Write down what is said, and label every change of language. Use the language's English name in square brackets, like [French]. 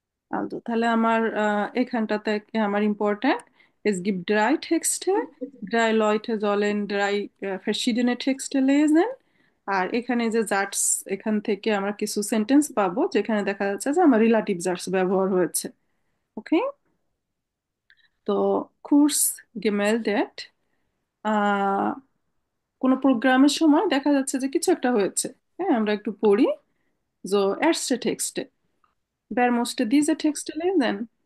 [German] Also, [Bangla] তাহলে আমার এখানটাতে আমার important [German] es gibt drei Texte, drei Leute sollen drei verschiedene Texte lesen। [Bangla] আর এখানে যে জাটস, এখান থেকে আমরা কিছু সেন্টেন্স পাবো যেখানে দেখা যাচ্ছে যে আমার রিলেটিভ জাটস ব্যবহার হয়েছে। ওকে, তো কোর্স gemeldet, আহ কোনো প্রোগ্রামের সময় দেখা যাচ্ছে যে কিছু একটা হয়েছে। হ্যাঁ, আমরা একটু পড়ি। [German] So, erste Texte. Wer musste diese Texte lesen?